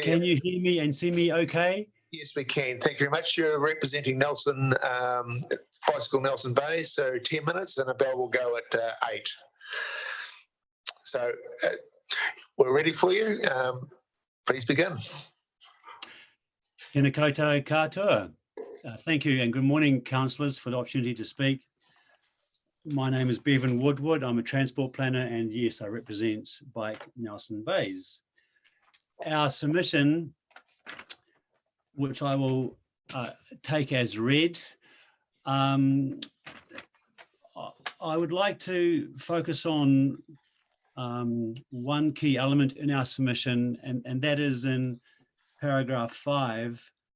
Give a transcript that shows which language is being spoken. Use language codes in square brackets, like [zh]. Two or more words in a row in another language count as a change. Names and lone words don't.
[en] Can you hear me and see me okay? Yes, we can. Thank you very much. You're representing Nelson, Bicycle Nelson Bay, so 10 minutes and a bell will go at 8. So we're ready for you. Please begin. [mi] Tēnā koutou katoa. [en] Thank you and good morning, councillors, for the opportunity to speak. My name is Bevan Woodward. I'm a transport planner, and yes, I represent Bike Nelson Bays. Our submission, which I will take as read, I would like to focus on one key element in our submission, and that is in paragraph 5.